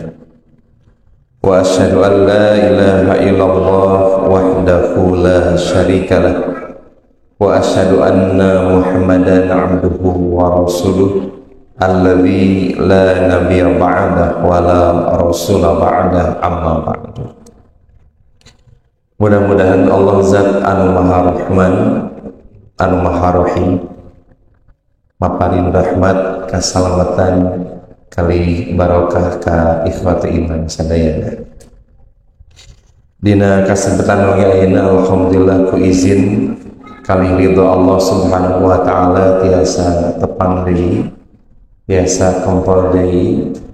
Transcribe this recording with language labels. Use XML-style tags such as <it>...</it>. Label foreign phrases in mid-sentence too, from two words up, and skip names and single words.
<ar>وأشهد أن لا إله إلا الله وحده لا شريك له وأشهد أن محمدا عبده ورسوله الذي لا نبي بعده ولا رسول بعده أما بعد.</ar> <su>Mudah-mudahan Allah zat anu maha rahman anu maha rahim maparin rahmat kasalamatan kali barokah ka ikhwati iman sadayana. Dina kasempatan wengi ayeuna alhamdulillah ku izin kali ridho Allah</su> <ar>سبحانه وتعالى</ar> <su>tiasa tepang deui, tiasa kompor deui.</su>